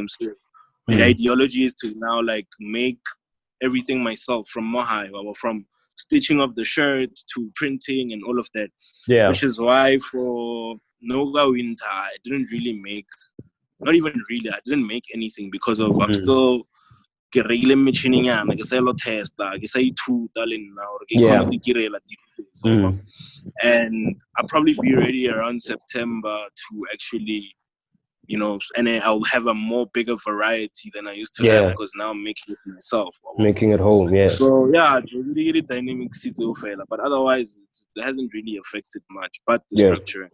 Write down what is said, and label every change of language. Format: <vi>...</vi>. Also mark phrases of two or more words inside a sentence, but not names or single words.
<en>So the ideology is to now like make everything myself from Mohai, or from stitching of the shirt to printing and all of that. Which is why for Noga Winter I didn't really make, not even really, I didn't make anything because of I'm still</en> <nso>ke reile metšhineng yana ke sa ilo testa ke sa ithuta le nna gore ke kgone go itirela dilo.</nso> <en>And I'll probably be ready around September to actually and I'll have a more bigger variety than I used to have because now I'm making it myself. Making it home, So yeah, really dynamic but otherwise it hasn't really affected much, but the structure.</en>